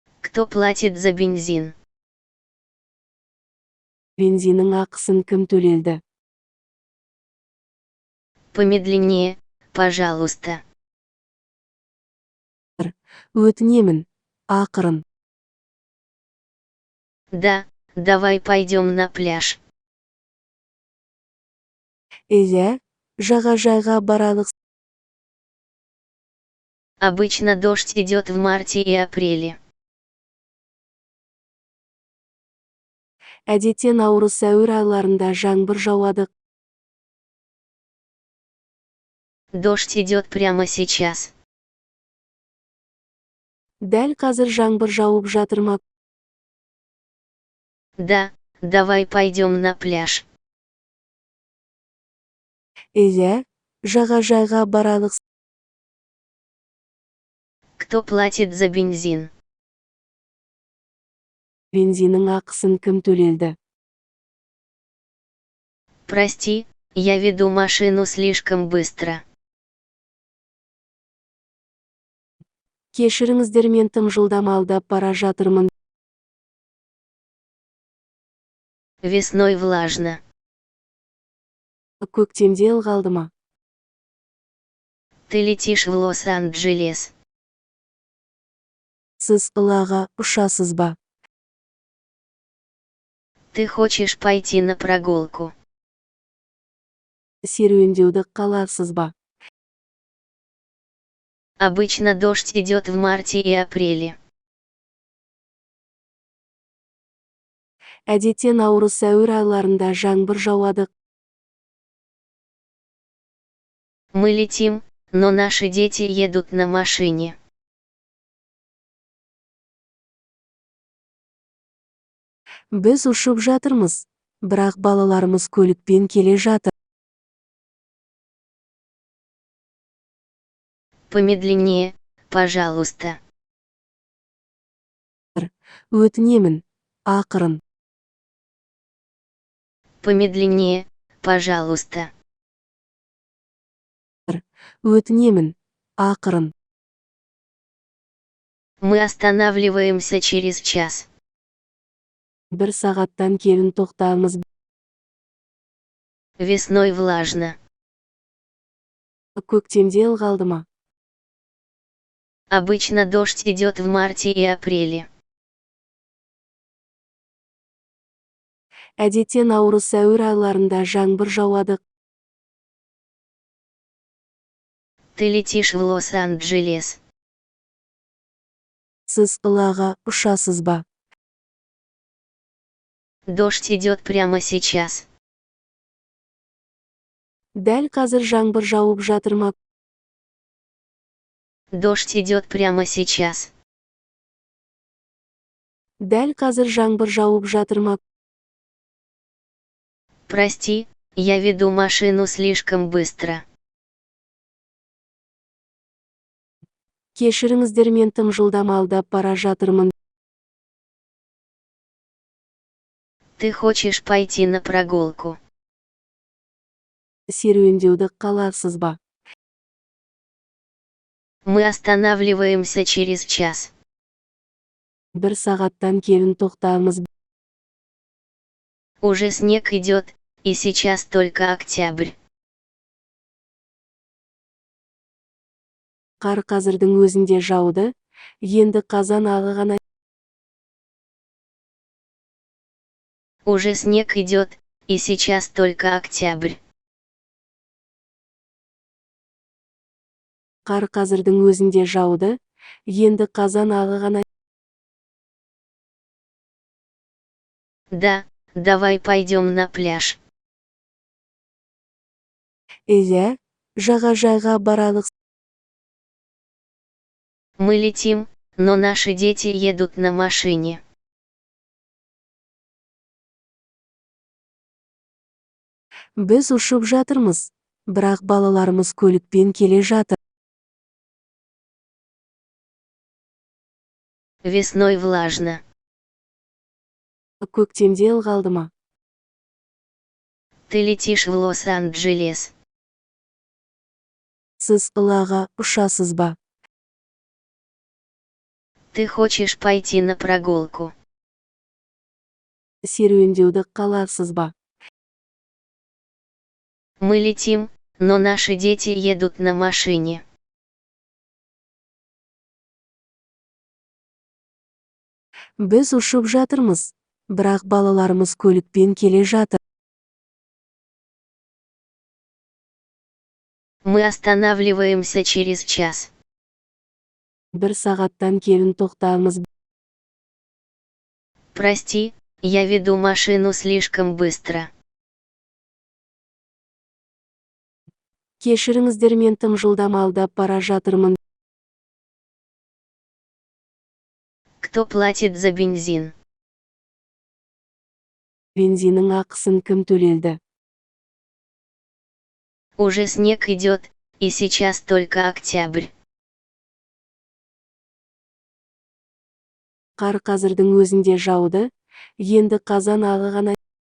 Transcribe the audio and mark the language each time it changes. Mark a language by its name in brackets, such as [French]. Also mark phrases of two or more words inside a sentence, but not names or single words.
[Russian] Кто платит за бензин? [Kazakh] Бензиннің ақысын кім төледі? [Russian] Помедленнее, пожалуйста. [Kazakh] Өтінемін, ақырын. [Russian] Да, давай пойдем на пляж. [Kazakh] Иә, жағажайға баралық. [Russian] Обычно дождь идет в марте и апреле. [Kazakh] Әдетте наурыз сәуір айларында жаңбыр жауады. [Russian] Дождь идет прямо сейчас. [Kazakh] Дәл қазір жаңбыр жауып жатыр ма? [Russian] Да, давай пойдем на пляж. [Kazakh] Иә, жағажайға баралық. [Russian] Кто платит за бензин? [Kazakh] Бензиннің ақысын кім төледі? [Russian] Прости, я веду машину слишком быстро. [Kazakh] Кешіріңіздер, мен тым жылдам алдап бара жатырмын. [Russian] Весной влажно. [Kazakh] Көктемде ылғалды ма? [Russian] Ты летишь в Лос-Анджелес. [Kazakh] Сіз ылаға ұшасыз ба? [Russian] Ты хочешь пойти на прогулку? [Kazakh] Серуендеуді қаларсыз ба? [Russian] Обычно дождь идет в марте и апреле. [Kazakh] Әдетте наурыз сәуір айларында жаңбыр жауады. [Russian] Мы летим, но наши дети едут на машине. [Kazakh] Біз ұшып жатырмыз, бірақ балаларымыз көлікпен келе жатыр. [Russian] Помедленнее, пожалуйста. [Kazakh] Өтінемін, ақырын. [Russian] Помедленнее, пожалуйста. [Kazakh] Өтінемін, ақырын. [Russian] Мы останавливаемся через час. [Kazakh] Бір сағаттан кейін тоқтаймыз. [Russian] Весной влажно. [Kazakh] Көктемде ылғалды ма? [Russian] Обычно дождь идет в марте и апреле. [Kazakh] Әдетте наурыз сәуір айларында жаңбыр жауады. [Russian] Ты летишь в Лос-Анджелес. [Kazakh] Сіз ылаға ұшасыз ба? [Russian] Дождь идет прямо сейчас. [Kazakh] Дәл қазір жаңбыр жауып жатыр ма? [Russian] Дождь идет прямо сейчас. [Kazakh] Дәл қазір жаңбыр жауып жатыр ма? [Russian] Прости, я веду машину слишком быстро. [Kazakh] Кешіріңіздер, мен тым жылдам алдап бара жатырмын. [Russian] Ты хочешь пойти на прогулку? [Kazakh] Серуендеуді қаларсыз ба? [Russian] Мы останавливаемся через час. [Kazakh] Бір сағаттан кейін тоқтаймыз. [Russian] Уже снег идет, и сейчас только октябрь. [Kazakh] Қар қазірдің өзінде жауды, енді қазан ағы ғана. [Russian] Уже снег идет, и сейчас только октябрь. [Kazakh] Қар қазірдің өзінде жауды, енді қазан ағы ғана. [Russian] Да, давай пойдем на пляж. [Kazakh] Иә, жағажайға баралық. [Russian] Мы летим, но наши дети едут на машине. [Kazakh] Біз ұшып жатырмыз, бірақ балаларымыз көлікпен келе жатыр. [Russian] Весной влажно. [Kazakh] Көктемде ылғалды ма? [Russian] Ты летишь в Лос-Анджелес. [Kazakh] Сіз ылаға ұшасыз ба? [Russian] Ты хочешь пойти на прогулку? [Kazakh] Серуендеуді қаларсыз ба? [Russian] Мы летим, но наши дети едут на машине. [Kazakh] Біз ұшып жатырмыз, бірақ балаларымыз көлікпен келе жатыр. [Russian] Мы останавливаемся через час. [Kazakh] Бір сағаттан кейін тоқтаймыз. [Russian] Прости, я веду машину слишком быстро. [Kazakh] Кешіріңіздер, мен тым жылдам алдап бара жатырмын. [Russian] Кто платит за бензин? [Kazakh] Бензиннің ақысын кім төледі? [Russian] Уже снег идет, и сейчас только октябрь. [Kazakh] Қар қазірдің өзінде жауды, енді қазан ағы ғана.